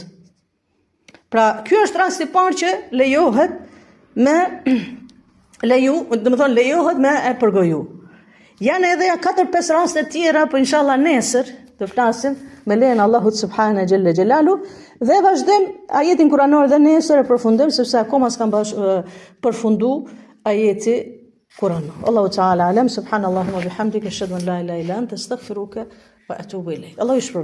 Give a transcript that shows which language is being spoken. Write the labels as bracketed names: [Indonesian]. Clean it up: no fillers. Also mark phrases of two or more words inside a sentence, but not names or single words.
[Albanian] Pra, ky është rasti i parë që lejohet me lejohet me e përgoju. Janë edhe 4-5 raste tjera, po inshallah nesër të flasim me lejen Allahut [Arabic] سبحانه جل جلاله [Albanian] dhe vazhdojmë ajetin kuranor dhe nesër e përfundojmë sepse akoma s'kam përfundu ajeti kuranor. [Arabic] الله تعالى أعلم سبحان الله وبحمدك أشهد أن لا إله إلا أنت أستغفرك وأتوب إليك. [Albanian] Allah ju shpërblet.